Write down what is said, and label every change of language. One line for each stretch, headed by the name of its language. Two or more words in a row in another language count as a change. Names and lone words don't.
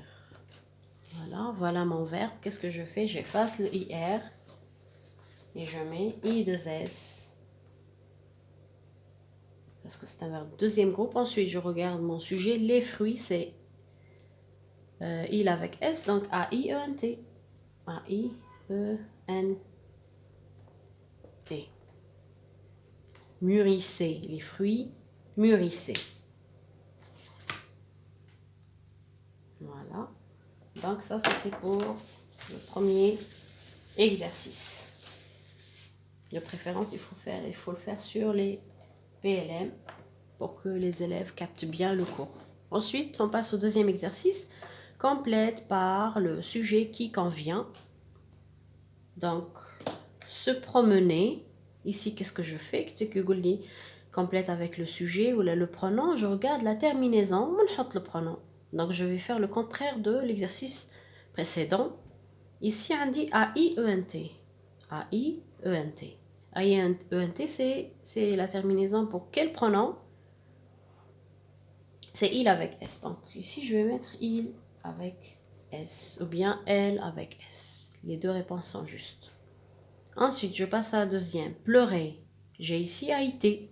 French: Voilà mon verbe. Qu'est-ce que je fais? J'efface le IR et je mets I2S. parce que c'est un verbe deuxième groupe. Ensuite, je regarde mon sujet. Les fruits, c'est il avec S, donc A-I-E-N-T. A-I-E-N-T. Mûrissez, les fruits, mûrissez. Voilà. Donc ça, c'était pour le premier exercice. De préférence, il faut le faire sur les PLM pour que les élèves captent bien le cours. Ensuite, on passe au deuxième exercice. Complète par le sujet qui convient. Donc, se promener. Ici, qu'est-ce que je fais? Complète avec le sujet ou le pronom. Je regarde la terminaison. Le pronom. Donc, je vais faire le contraire de l'exercice précédent. Ici, on dit A-I-E-N-T. A-I-E-N-T. A-I-E-N-T, c'est la terminaison pour quel pronom? C'est il avec S. Donc, ici, je vais mettre il avec S ou bien elle avec S. Les deux réponses sont justes. Ensuite, je passe à la deuxième. Pleurer. J'ai ici AIT.